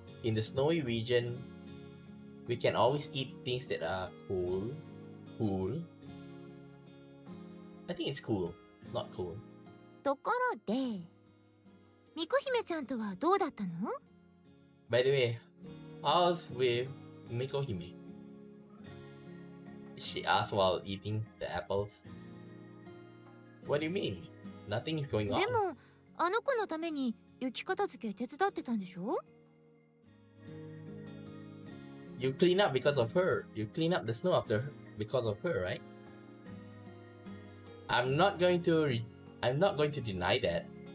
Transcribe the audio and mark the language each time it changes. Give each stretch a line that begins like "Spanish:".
English: In the snowy region, we can always eat things that are cool. Cool. I think it's cool, not cool.
Japanese: ところで、みこ姫ちゃんとはどうだったの？
English: By the way, how's with Mikohime? She asked while eating the apples. What do you mean? Nothing is going on.
Japanese: でも、あの子のために雪片付け手伝ってたんでしょ？
English: You clean up because of her. You clean up the snow after her because of her, right? I'm not going to deny that.